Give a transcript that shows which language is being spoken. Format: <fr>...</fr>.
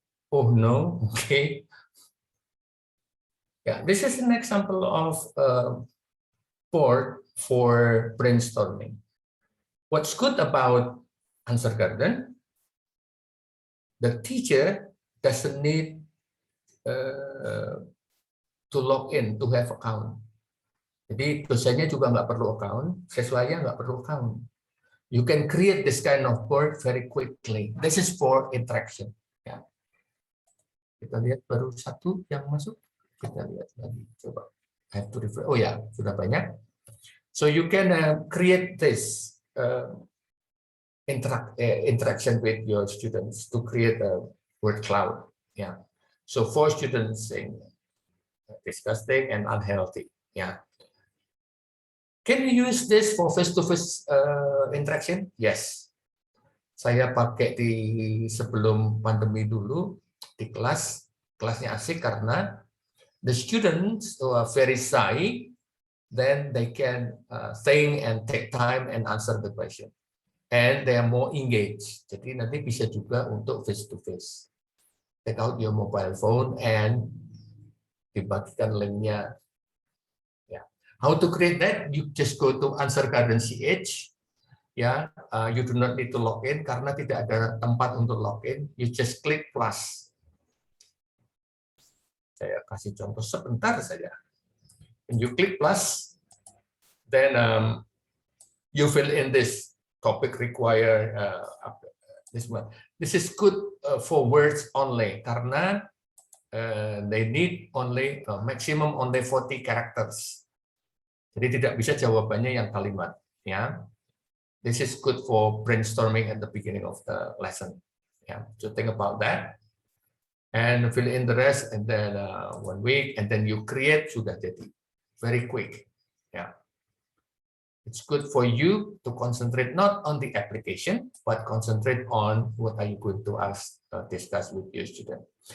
<en>Oh no, okay. Yeah, this is an example of board for brainstorming. What's good about Answer Garden? The teacher doesn't need to log in, to have account.</en> <id>Jadi dosennya juga nggak perlu account, siswanya nggak perlu account.</id> <en>You can create this kind of board very quickly. This is for interaction. Yeah.</en> <id>Kita lihat baru satu yang masuk. Kita lihat lagi, coba.</id> <en>I have to refresh.</en> <id>Oh ya, sudah banyak.</id> <en>So you can create this interaction with your students to create a word cloud. Yeah. So for students saying disgusting and unhealthy. Yeah. Can you use this for face-to-face interaction? Yes.</en> <id>Saya pakai di sebelum pandemi dulu di kelasnya asik karena</id> <en>the students who are very shy, then they can think and take time and answer the question. And they are more engaged.</en> <id>Jadi nanti bisa juga untuk face-to-face.</id> <en>Take out your mobile phone and</en> <id>dibagikan linknya.</id> <en>Yeah. How to create that? You just go to Answer Garden CH. Ya, you do not need to log in</en> <id>karena tidak ada tempat untuk login.</id> <en>You just click plus.</en> <id>Saya kasih contoh sebentar saja.</id> <en>And you click plus, then you fill in this topic require this one. This is good for words only karena they need only maximum only 40 characters.</en> <id>Jadi tidak bisa jawabannya yang kalimat.</id> <en>Ya, this is good for brainstorming at the beginning of the lesson. Yeah, so think about that and fill in the rest, and then 1 week, and then you create</en> <id>sudah jadi</id> <en>very quick. Yeah. It's good for you to concentrate not on the application, but concentrate on what are you going to discuss with your student.</en>